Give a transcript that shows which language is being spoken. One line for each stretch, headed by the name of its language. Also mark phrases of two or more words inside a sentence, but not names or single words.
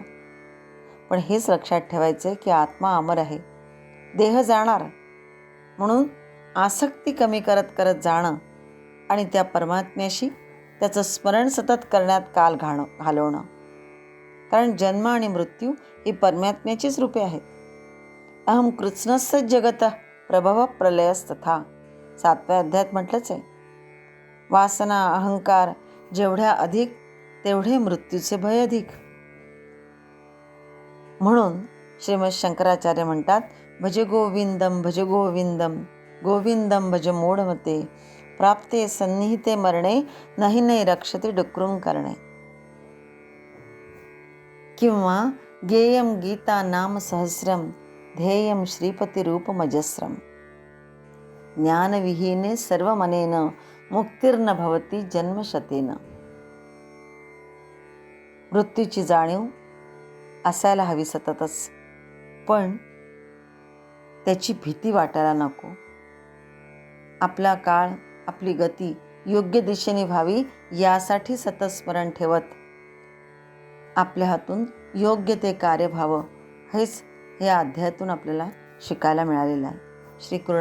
Marathi: पण हेच लक्षात ठेवायचे की आत्मा अमर आहे, देह जाणार. म्हणून आसक्ती कमी करत करत जाणं आणि त्या परमात्म्याशी त्याचं स्मरण सतत करण्यात काल घालवणं. कारण जन्म आणि मृत्यू ही परमात्म्याचीच रूपे आहेत.
Sanskrit: अहम कृत्स्नस्य जगतः प्रभव प्रलयस्तथा
Marathi: 7व्या अध्यायात म्हटलंच आहे. वासना अहंकार जेवढ्या अधिक तेवढे मृत्यूचे भय अधिक. म्हणून श्रीमद शंकराचार्य म्हणतात,
Sanskrit: भज गोविंदम भज गोविंदम गोविंदम भज मूढमते प्राप्ते सन्निहिते मरणे नाही नाही रक्षते डुक्रुम करणे. किंवा गेयम गीता नाम सहस्रम ध्येयम श्रीपती रूपमजस्रम. ज्ञानविहीने सर्व मनेन मुक्तिर्न भवती जन्मशतेन.
Marathi: मृत्यूची जाणीव असायला हवी सततच, पण त्याची भीती वाटायला नको. आपला काळ आपली गती योग्य दिशेने व्हावी यासाठी सतत स्मरण ठेवत आपल्या हातून योग्य ते कार्य व्हावं, हेच या अध्यायातून आपल्याला शिकायला मिळालेलं आहे.